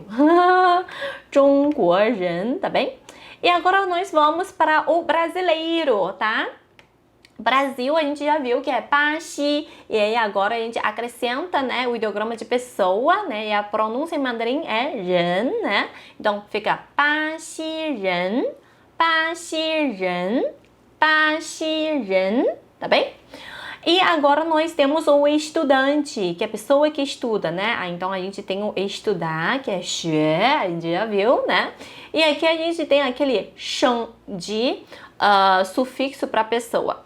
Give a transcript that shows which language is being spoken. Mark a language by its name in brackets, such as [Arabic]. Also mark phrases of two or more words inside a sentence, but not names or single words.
[Chinese] 中国人, [Portuguese] tá bem? E agora nós vamos para o brasileiro, tá? Brasil a gente já viu que é 巴西, e aí agora a gente acrescenta, né, o ideograma de pessoa, né? E a pronúncia em mandarim é 人, né? Então fica 巴西人, 巴西人, 巴西人, tá bem? E agora nós temos o estudante, que é a pessoa que estuda, né? Então a gente tem o estudar, que é 学, a gente já viu, né? E aqui a gente tem aquele 生 de sufixo para pessoa.